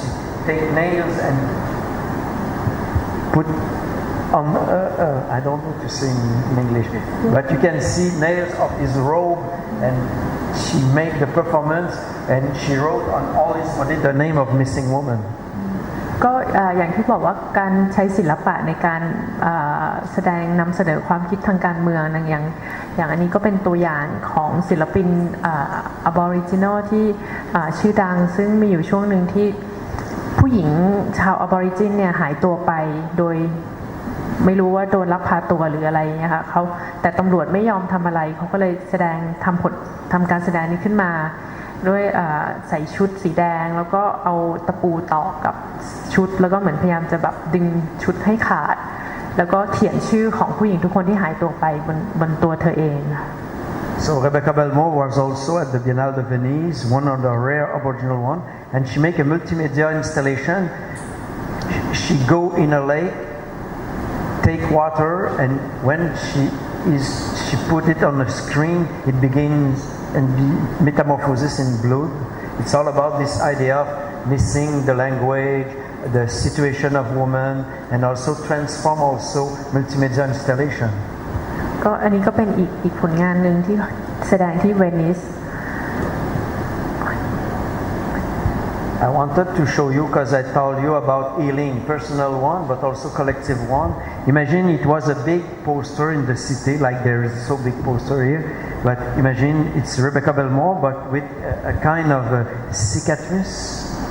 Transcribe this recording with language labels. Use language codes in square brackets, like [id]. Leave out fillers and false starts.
[en] She take nails and put on. I don't know to say in English, but you can see nails of his robe, and she made the performance, and she wrote on all his body the name of missing woman. [th] ก็อย่างที่บอกว่าการใช้ศิลปะในการแสดงนำเสนอความคิดทางการเมืองอย่างอันนี้ก็เป็นตัวอย่างของศิลปินAboriginal ที่ชื่อดังซึ่งมีอยู่ช่วงหนึ่งที่ผู้หญิงชาว Aborigin เนี่ยหายตัวไปโดยไม่รู้ว่าโดนลักพาตัวหรืออะไรเนี่ยค่ะแต่ตำรวจไม่ยอมทำอะไรเขาก็เลย ทำการแสดงนี้ขึ้นมาด้วยใส่ชุดสีแดงแล้วก็เอาตะปูตอกกับชุดแล้วก็เหมือนพยายามจะแบบดึงชุดให้ขาดแล้วก็เขียนชื่อของผู้หญิงทุกคนที่หายตัวไปบนตัวเธอเอง [en] So Rebecca Belmore was also at the Biennale de Venise, one of the rare Aboriginal one, and she make a multimedia installation. She go in a lake, take water, and when she put it on the screen, it begins and be metamorphosis in blood. It's all about this idea of missing the language, the situation of women, and also transform also multimedia installation. [th] ก็อันนี้ก็เป็นอีกผลงานหนึ่งที่แสดงที่เวนิส [en] I wanted to show you because I told you about healing, personal one, but also collective one. Imagine it was a big poster in the city, like there is so big poster here. But imagine it's Rebecca Belmore, but with a kind of cicatrice.